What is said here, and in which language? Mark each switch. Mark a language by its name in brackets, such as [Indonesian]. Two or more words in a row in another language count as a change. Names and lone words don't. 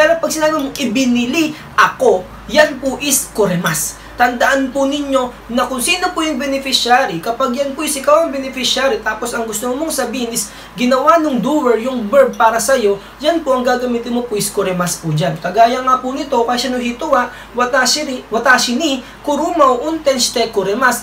[Filipino] Pero pag sinabi mong ibinili ako, yan po is kurimas. Tandaan po ninyo na kung sino po yung beneficiary. Kapag yan po is ikaw ang beneficiary, tapos ang gusto mong sabihin is ginawa nung doer yung verb para sa'yo, yan po ang gagamitin mo po is kurimas po dyan. Kagaya nga po nito, [Japanese] 会社の人は私に車を運転してくれます.